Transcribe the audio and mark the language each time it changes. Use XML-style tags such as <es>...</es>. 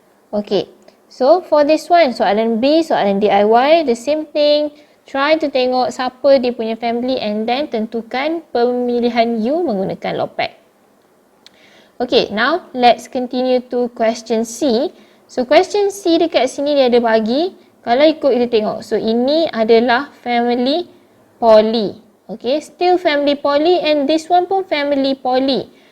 <en>Okay, so for this one,</en> <ms>soalan B, soalan DIY,</ms> <en>the same thing. Try to</en> <ms>tengok siapa dia punya family</ms> <en>and then</en> <ms>tentukan pemilihan U menggunakan Lopak.</ms> <en>Okay, now let's continue to question C. So question C</en> <ms>dekat sini dia ada bagi, kalau ikut kita tengok. So ini adalah family poly.</ms> <en>Okay, still family poly and this one</en> <ms>pun</ms> <en>family poly.</en>